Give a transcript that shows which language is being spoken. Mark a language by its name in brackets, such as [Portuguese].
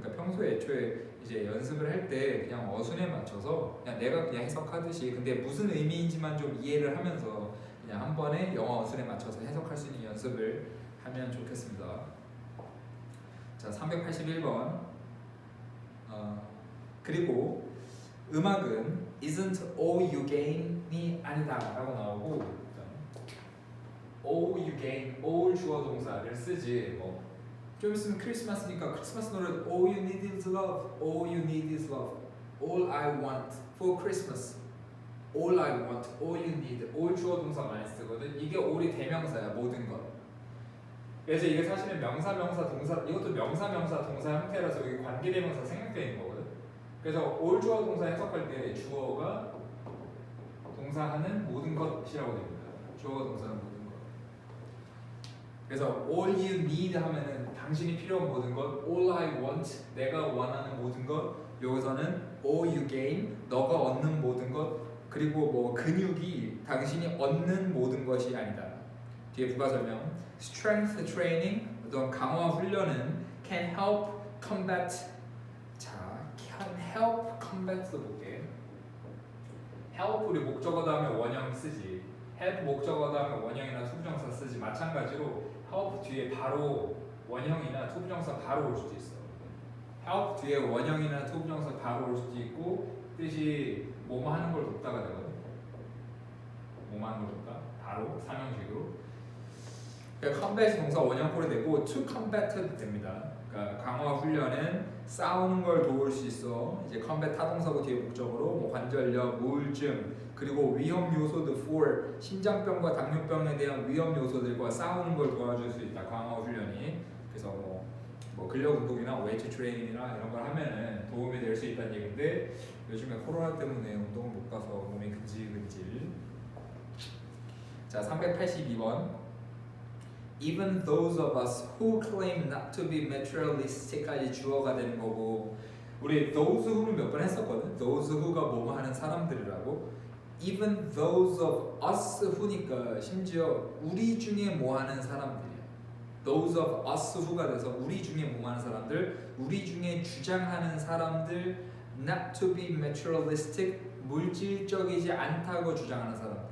[Korean] 그러니까 평소에 애초에 이제 연습을 할 때 그냥 어순에 맞춰서 그냥 내가 그냥 해석하듯이, 근데 무슨 의미인지만 좀 이해를 하면서 그냥 한 번에 영어 어순에 맞춰서 해석할 수 있는 연습을 하면 좋겠습니다. 자, 381번. 그리고 음악은 [English] isn't all you gain [Korean] 이 아니다 라고 나오고, [English] all you gain, [Korean] all 주어 동사를 쓰지. 뭐 좀 있으면 크리스마스니까 크리스마스 노래 [English] all you need is love, all you need [Korean] is love, all I want for Christmas, all I want, all you need, all 주어 동사 많이 쓰거든. 이게 all이 대명사야, 모든 것. 그래서 이게 사실은 명사, 동사, 이것도 명사, 동사 형태라서 이게 관계대명사 생략되어 있는 거거든. 그래서 all 주어 동사 해석할 때 주어가 동사하는 모든 것이라고 됩니다. 주어가 동사하는 모든 것. 그래서 [English] all you need [Korean] 하면은 당신이 필요한 모든 것, [English] all I want, [Korean] 내가 원하는 모든 것. 여기서는 [English] all you gain, [Korean] 너가 얻는 모든 것. 그리고 뭐 근육이 당신이 얻는 모든 것이 아니다. 뒤에 부가 설명. [English] Strength training, [Korean] 어떤 강화 훈련은 [English] can help combat. can help combat [Korean] 도 볼게. help 우리 목적어 다음에 원형 쓰지. help 목적어 다음에 원형이나 투부정사 쓰지. 마찬가지로 help 뒤에 바로 원형이나 투부정사 바로 올 수도 있어. help 뒤에 원형이나 투부정사 바로 올 수도 있고, 뜻이 뭐뭐 하는 걸 돕다가 되거든. 뭐뭐 하는 걸 돕다. 바로 상형식으로. 그러니까 combat 동사 원형꼴이 되고 to combat도 됩니다. 그러니까 강화 훈련은 싸우는 걸 도울 수 있어. 이제 combat 타동사고 뒤에 목적으로 뭐 관절염, 우울증 그리고 위험 요소들 for 심장병과 당뇨병에 대한 위험 요소들과 싸우는 걸 도와줄 수 있다. 강화 훈련이. 그래서 뭐 근력 운동이나 웨이트 트레이닝이나 이런 걸 하면은 도움이 될 수 있다는 얘기인데 요즘에 코로나 때문에 운동을 못 가서 몸이 근질근질. 자, 382번. [English] Even those of us who claim not to be materialistic [Korean] 까지 주어가 되는 거고, 우리 those who는 몇 번 했었거든. those who가 뭐뭐 하는 사람들이라고. [English] Even those of us who [Korean] 니까 심지어 우리 중에 뭐 하는 사람들이야. [English] those of us who [Korean] 가 돼서 우리 중에 뭐 하는 사람들, 우리 중에 주장하는 사람들, [English] not to be materialistic, [Korean] 물질적이지 않다고 주장하는 사람들.